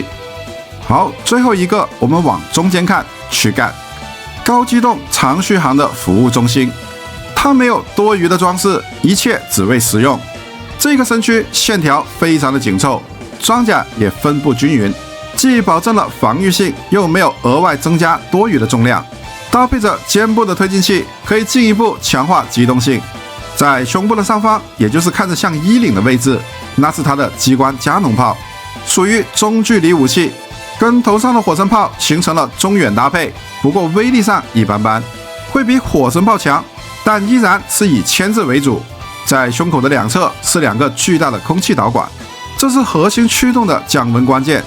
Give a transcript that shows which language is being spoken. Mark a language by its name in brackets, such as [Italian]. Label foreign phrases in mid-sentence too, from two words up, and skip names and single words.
[Chinese] 好，最後一個我們往中間看，軀幹，高機動長續航的服務中心，它沒有多餘的裝飾，一切只為實用。這個身軀線條非常的緊湊，裝甲也分布均勻，既保證了防禦性，又沒有額外增加多餘的重量。搭配着肩部的推進器，可以進一步強化機動性。在胸部的上方，也就是看着像衣領的位置，那是它的機關加農炮，屬於中距離武器，跟頭上的火神炮形成了中遠搭配。不過威力上一般般，會比火神炮強，但依然是以牽制為主。在胸口的兩側是2個巨大的空氣導管，這是核心驅動的降溫關鍵。